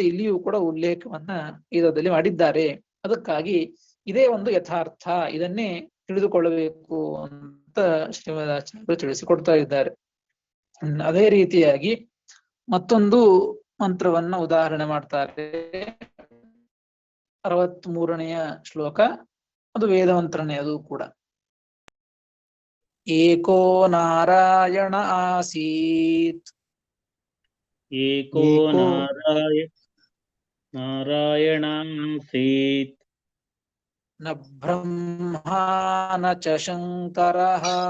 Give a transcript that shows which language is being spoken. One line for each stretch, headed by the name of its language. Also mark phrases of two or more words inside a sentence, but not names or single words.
Kannada: ಇಲ್ಲಿಯೂ ಕೂಡ ಉಲ್ಲೇಖವನ್ನ ವೇದದಲ್ಲಿ ಮಾಡಿದ್ದಾರೆ. ಅದಕ್ಕಾಗಿ ಇದೇ ಒಂದು ಯಥಾರ್ಥ, ಇದನ್ನೇ ತಿಳಿದುಕೊಳ್ಳಬೇಕು ಅಂತ ಶ್ರೀಮದಾಚಾರ್ಯರು ತಿಳಿಸಿಕೊಡ್ತಾ ಇದ್ದಾರೆ. ಅದೇ ರೀತಿಯಾಗಿ ಮತ್ತೊಂದು ಮಂತ್ರವನ್ನ ಉದಾಹರಣೆ ಮಾಡ್ತಾರೆ. 63ನೆಯ ಶ್ಲೋಕ, ಅದು ವೇದ ಮಂತ್ರನೇ ಅದು ಕೂಡ.
Sanskrit: ಏಕೋ ನಾರಾಯಣ ಆಸೀತ್, ಏಕೋ ನಾರಾಯಣಾಸೀತ್ ನ ಬ್ರಹ್ಮಾ ನ ಚ ಶಂಕರಃ,